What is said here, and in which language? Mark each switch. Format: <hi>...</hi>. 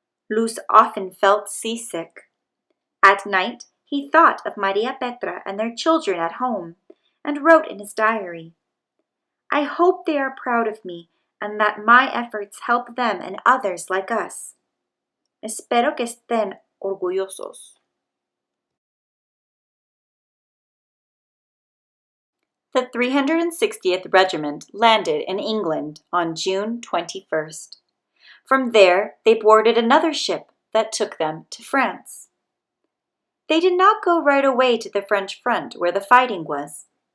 <en>Luz often felt seasick. At night, he thought of Maria Petra and their children at home and wrote in his diary, "I hope they are proud of me and that my efforts help them and others like us.</en> <es>Espero que estén orgullosos."</es> <en>The 360th Regiment landed in England on June 21st. From there, they boarded another ship that took them to France. They did not go right away to the French front where the fighting was.</en>